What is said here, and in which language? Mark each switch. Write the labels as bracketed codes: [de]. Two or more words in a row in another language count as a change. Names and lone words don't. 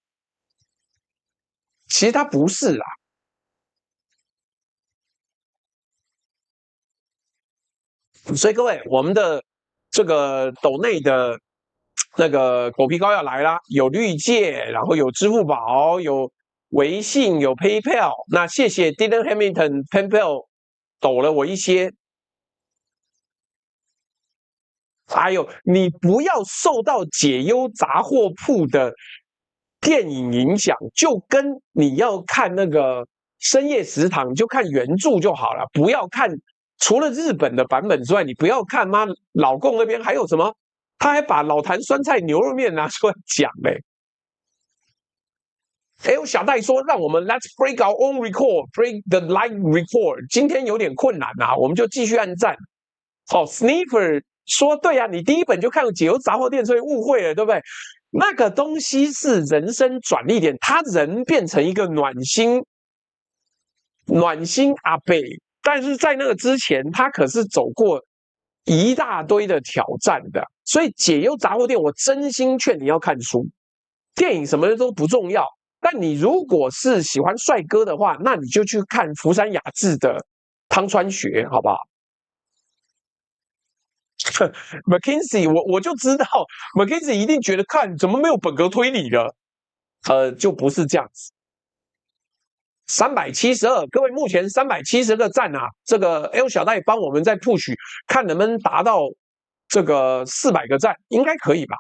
[zh] 其實他不是啦，所以各位，我們的这個斗內的那個狗皮膏藥來啦，有綠界，然後有支付寶，有微信，有 PayPal。那謝謝 Dylan Hamilton PayPal 抖了我一些。還有，你不要受到解憂雜貨鋪的電影影響，就跟你要看那個深夜食堂，就看原著就好了，不要看除了日本的版本之外，你不要看媽老共那邊還有什麼，他還把老壇酸菜牛肉麵拿出來講嘞。有小戴說，讓我們 [en] Let's break our own record, break the live record。 [zh] 今天有點困难啊，我們就繼續按讚。哦 ，Sniffer 說對啊，你第一本就看解憂雜貨店，所以誤會了，對不對？那個東西是人生轉捩點，他人變成一個暖心阿伯，但是在那個之前，他可是走過一大堆的挑戰的。所以解憂雜貨店，我真心勸你要看書，電影什麼的都不重要。但你如果是喜歡帥哥的話，那你就去看福山雅治的湯川學，好不好？McKinsey， 我就知道 McKinsey 一定覺得看怎麼沒有本格推理的，就不是這樣子。372，各位目前370個讚啊，這個 L 小戴幫我們在 push， 看能不能達到這個400個讚，應該可以吧？